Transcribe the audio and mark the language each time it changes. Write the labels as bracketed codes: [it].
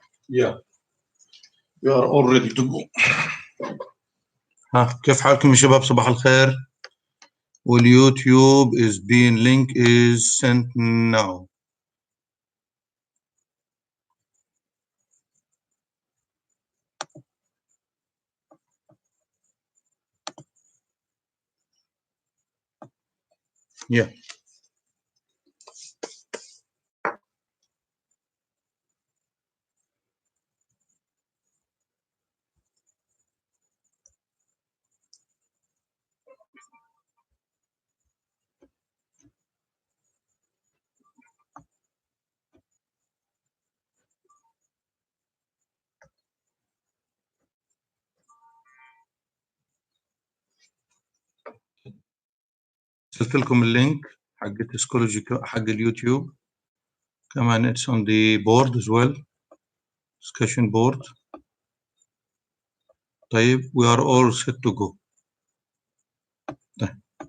[en] Yeah, you are all ready to go. [ar] ها كيف حالكم يا شباب؟ صباح الخير. [en] واليوتيوب is being link is sent now. Yeah. [ar] ارسلت لكم اللينك حق التسكولوجي حق اليوتيوب كمان. [en] it's on the board as well, discussion board. طيب we are all set to go. [ar] طيب.